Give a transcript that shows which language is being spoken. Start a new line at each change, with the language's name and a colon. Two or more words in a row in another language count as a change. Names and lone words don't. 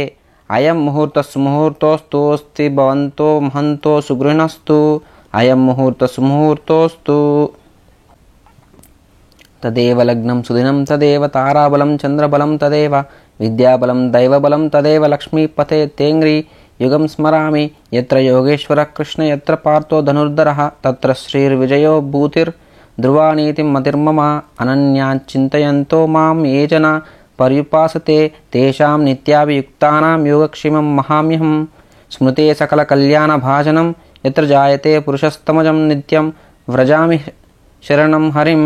Sanskrit: అయం ముహూర్తస్సుముహూర్తోస్తోస్తి భవంతో మహంతో సుగృహణస్తు. అయం ముహూర్తస్సుముహూర్తోస్తు. తదేవ లగ్నం సుదినం తదేవ తారాబలం చంద్రబలం తదేవ విద్యాబలం దైవబలం తదేవ లక్ష్మీపతే తేంగ్రీ యుగం స్మరామి. యత్ర యోగేశ్వర కృష్ణ యత్ర పార్థో ధనుర్ధరః తత్ర శ్రీర్విజయో భూతిర్ ధ్రువానీతిం మతిర్మమ. అనన్యాచింతయంతో మాం ఏ జనా పర్యుపాసతే తేషాం నిత్యాభియుక్తానాం యోగక్షేమం మహామ్యహం. స్మృతే సకల కళ్యాణ భాజనం యత్ర జాయతే పురుషస్తమజం నిత్యం వ్రజామి శరణం హరిం.